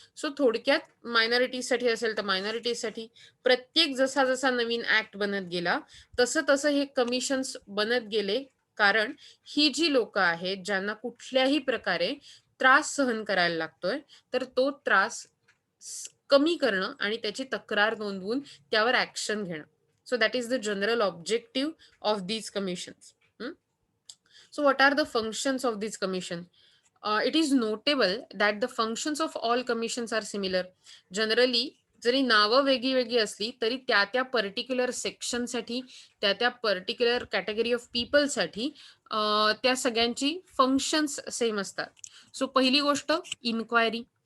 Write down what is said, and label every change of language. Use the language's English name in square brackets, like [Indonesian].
[Marathi] So थोडक्यात मायनॉरिटीजसाठी असेल तर मायनॉरिटीजसाठी. प्रत्येक जसा जसा नवीन ऍक्ट बनत गेला तसं तसं हे कमिशन्स बनत गेले, कारण ही जी लोक आहेत ज्यांना कुठल्याही प्रकारे त्रास सहन करायला लागतोय, तर तो त्रास कमी करणं आणि त्याची तक्रार नोंदवून त्यावर ऍक्शन घेणं. [English] So that is the general objective of these commissions. So what are the functions of this commission? It is notable that the functions of all commissions are similar. [Marathi] Generally, जरी नावं वेगळी वेगळी असली तरी त्या त्या पर्टिक्युलर सेक्शनसाठी, त्या त्या पर्टिक्युलर कॅटेगरी ऑफ पीपलसाठी त्या सगळ्यांची फंक्शन्स सेम असतात. सो पहिली गोष्ट, इन्क्वायरी.